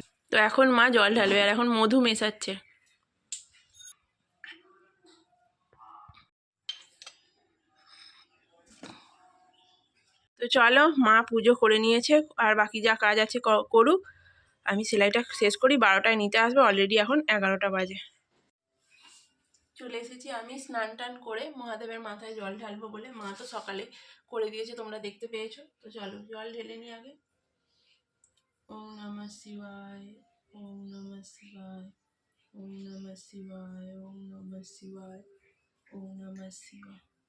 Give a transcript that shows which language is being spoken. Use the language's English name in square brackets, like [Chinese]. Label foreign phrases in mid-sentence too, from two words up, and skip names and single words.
[Bangla] তো এখন মা জল ঢালবে, আর এখন মধু মেশাচ্ছে। তো চলো, মা পুজো করে নিয়েছে, আর বাকি যা কাজ আছে করুক। আমি সেলাইটা শেষ করি, 12টায় নিতে আসবে, অলরেডি এখন 11টা বাজে। চলে এসেছি আমি স্নান টান করে মহাদেবের মাথায় জল ঢালবো বলে। মা তো সকালে করে দিয়েছে, তোমরা দেখতে পেয়েছো। তো চলো জল ঢেলে নিই আগে। [Sanskrit] ওম নমঃ শিবায়, ওম নমঃ শিবায়, ওম নমঃ শিবায়, ওম নমঃ শিবায়, ওম নমঃ শিবায়।